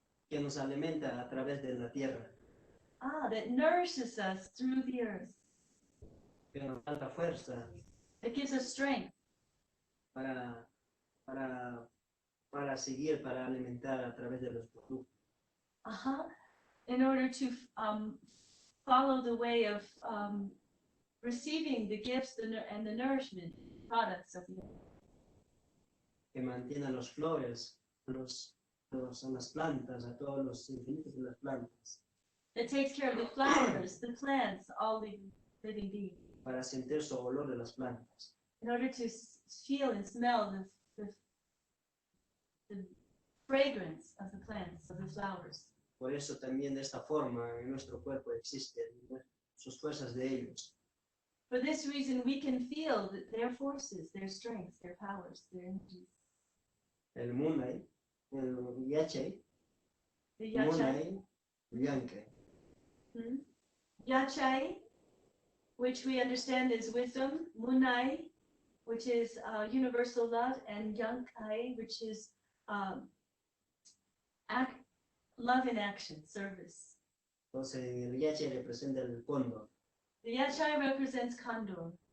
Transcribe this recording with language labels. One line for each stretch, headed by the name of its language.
Spanish: Que nos alimenta a través de la tierra.
English: That nourishes us through the earth.
Spanish: Que nos da la fuerza.
English: It gives us strength.
Spanish: Para seguir, para alimentar a través de los productos.
English: in order to follow the way of receiving the gifts and the nourishment products of the earth.
Spanish: Que mantiene a los flores, a las plantas, a todos los infinitos de las plantas,
English: That takes care of the flowers, the plants, all living beings,
Spanish: para sentir su olor de las plantas.
English: in order to feel and smell the fragrance of the plants, of the flowers.
Spanish: Por eso también de esta forma en nuestro cuerpo existen sus fuerzas de ellos.
English: For this reason, we can feel their forces, their strengths, their powers, their energies.
Spanish: El Munai, el Yachai,
English: The Yachai,
Quechua: Munai, Yanke.
English: Yachai, which we understand is wisdom, Munai, which is universal love, and Yankai, which is love in action, service.
Spanish: Entonces el Yachai representa el cóndor,
English: The Yachai represents Condor,